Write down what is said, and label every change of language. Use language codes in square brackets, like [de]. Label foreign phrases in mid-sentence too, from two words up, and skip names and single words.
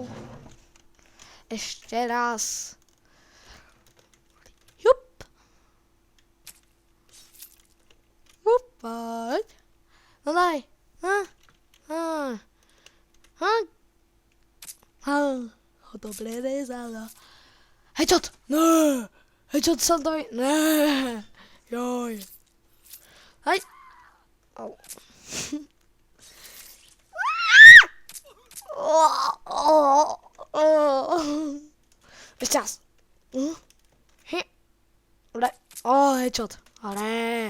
[sk] Ešte raz. Jup. Poď. No daj. Dobre rezalo. Headshot. Ne. Headshot Santovi. Ne. Joj. Hej. Au. Ešte raz. Dobre. Headshot. Dobre.